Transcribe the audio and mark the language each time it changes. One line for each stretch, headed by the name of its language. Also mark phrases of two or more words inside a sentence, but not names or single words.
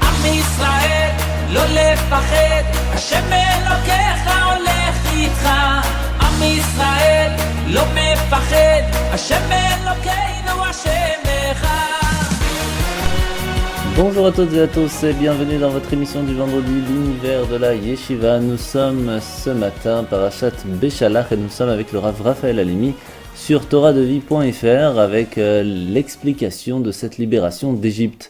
Hebrew: ישראל, לא לפחד, השם אלוקיך הולך איתך. עם ישראל, לא מפחד, השם אלוקינו השם אחד.
French: Bonjour à toutes et à tous et bienvenue dans votre émission du vendredi, l'univers de la Yeshiva. Nous sommes ce matin Parashat Beshalach et nous sommes avec le Rav Raphaël Halimi sur toradevie.fr avec l'explication de cette libération d'Égypte.